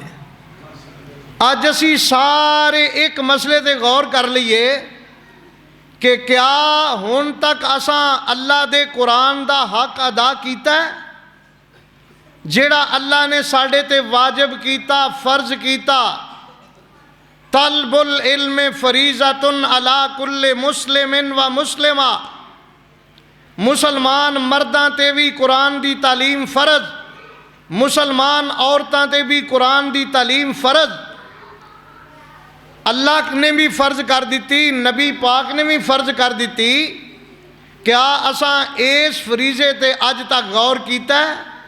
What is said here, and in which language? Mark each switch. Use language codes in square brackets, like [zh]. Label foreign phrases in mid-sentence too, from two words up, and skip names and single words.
[pa] اج اسی سارے ایک مسلے تے غور کر لیے کہ کیا ہن تک اساں اللہ دے قرآن دا حق ادا کیتا ہے، جیہڑا اللہ نے ساڈے تے واجب کیتا، فرض کیتا. [ar] طلب العلم فريضة على كل مسلم ومسلمة, [pa] مسلمان مرداں تے بھی قرآن دی تعلیم فرض، مسلمان عورتاں تے بھی قرآن دی تعلیم فرض. اللہ نے بھی فرض کر دی، نبی پاک نے بھی فرض کر دی. کیا اساں اس فریضے تے اج تک غور کیتا ہے?